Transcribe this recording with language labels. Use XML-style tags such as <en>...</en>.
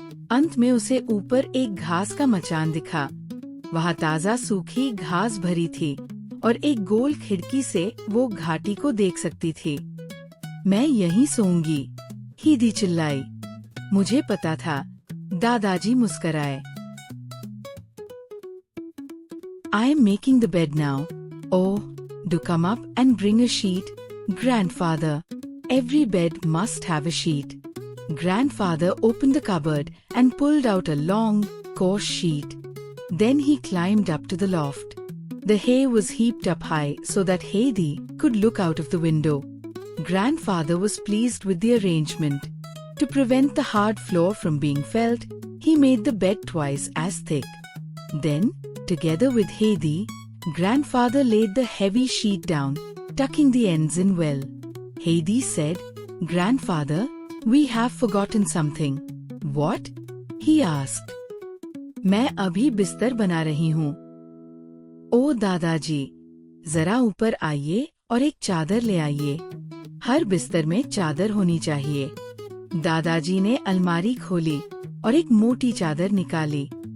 <hi>अंत में उसे ऊपर एक घास का मचान दिखा। वहाँ ताज़ा सूखी घास भरी थी और एक गोल खिड़की से वो घाटी को देख सकती थी। "मैं यहीं सोऊंगी," हेदी चिल्लाई। "मुझे पता था," दादाजी मुस्कराए।</hi> <en>"I am making the bed now. Oh, do come up and bring a sheet, grandfather. Every bed must have a sheet." Grandfather opened the cupboard and pulled out a long, coarse sheet. Then he climbed up to the loft. The hay was heaped up high so that Heidi could look out of the window. Grandfather was pleased with the arrangement. To prevent the hard floor from being felt, he made the bed twice as thick. Then, together with Heidi, grandfather laid the heavy sheet down, tucking the ends in well. Heidi said, "Grandfather, we have forgotten something." "What?" he asked.</en> <hi>"मैं अभी बिस्तर बना रही हूँ." "ओ दादाजी, जरा ऊपर आइए और एक चादर ले आइए। हर बिस्तर में चादर होनी चाहिए." दादाजी ने अलमारी खोली और एक मोटी चादर निकाली।</hi>